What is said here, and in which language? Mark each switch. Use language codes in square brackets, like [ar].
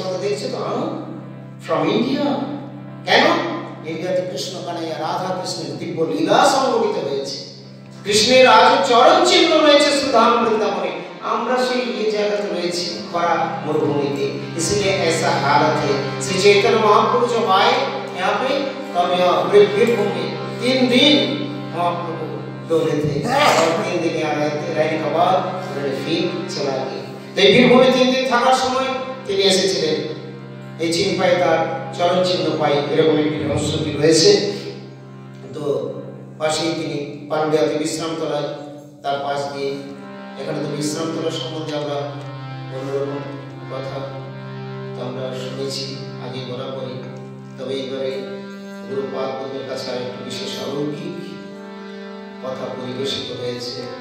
[bn] কথা দেখছে তো, ফ্রম ইন্ডিয়া। কেন? ইন্ডিয়াতে কৃষ্ণ কানাইয়া রাধা কৃষ্ণের দিব্য লীলা সংগঠিত হয়েছে, কৃষ্ণের আজও চরণ চিহ্ন রয়েছে সুধাম বৃন্দাবনে। আমরা সেই জায়গাতে রয়েছি খরা মরুভूमि। [hi] इसलिए ऐसा हालत है। श्री चैतन्य महाप्रभु जब आए यहाँ पे, तब यहाँ वीरभूम में 3 दिन महाप्रभु डोले थे और 3 दिन यहाँ रहने के बाद उन्होंने फिर चला गए। तो वीरभूमि 3 दिन [bn] থাকার সময় তিনি এসেছিলেন, এই চিন্তায় তার চরণ চিহ্ন পাই, এরকম একটি রহস্যটি রয়েছে। তো পাশেই তিনি পান্ডিয়াতে বিশ্রামতলায়, তার পাশ দিয়ে, এখানে তো বিশ্রামতলা সম্বন্ধে আমরা অন্যরকম কথা আমরা শুনেছি আগে বরাবরই, তবে এইবারে গুরুপাদ বন্ধুর কাছে একটু বিশেষ অলৌকিক কথা পরিবেশিত হয়েছে।